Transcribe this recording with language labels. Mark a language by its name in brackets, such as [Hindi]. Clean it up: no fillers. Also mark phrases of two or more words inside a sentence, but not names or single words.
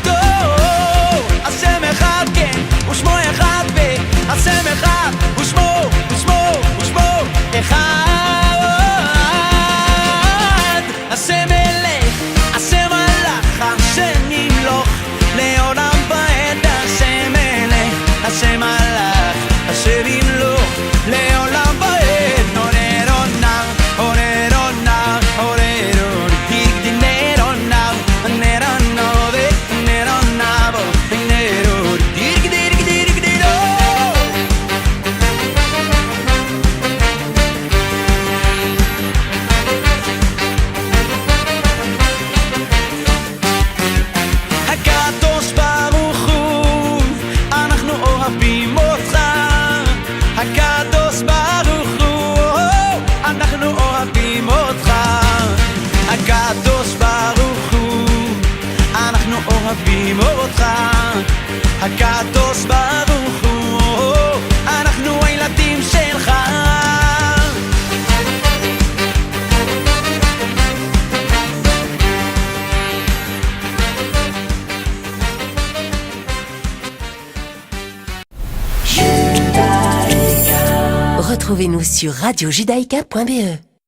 [Hebrew] השם אחד כן, ושמו אחד, והשם אחד, ושמו אחד. השם מלך, השם מלך, השם ימלוך לעולם ועד. השם מלך, השם מלך, השם ימלוך לעולם ועד. נוררו נאו, הוררו נאו, הוררו דיגדינרו נאו, נרו נאו ונרו נאו, נרו דיגדיגדיגדיגדיגו. הקדוש ברוך הוא, אנחנו אוהבים אותך. הקדוש ברוך הוא, אנחנו אוהבים אותך. הקדוש ברוך הוא, אנחנו אוהבים אותך. הקדוש ברוך הוא, אנחנו הילדים שלך. [French] Retrouvez-nous sur radiojudaïka.be.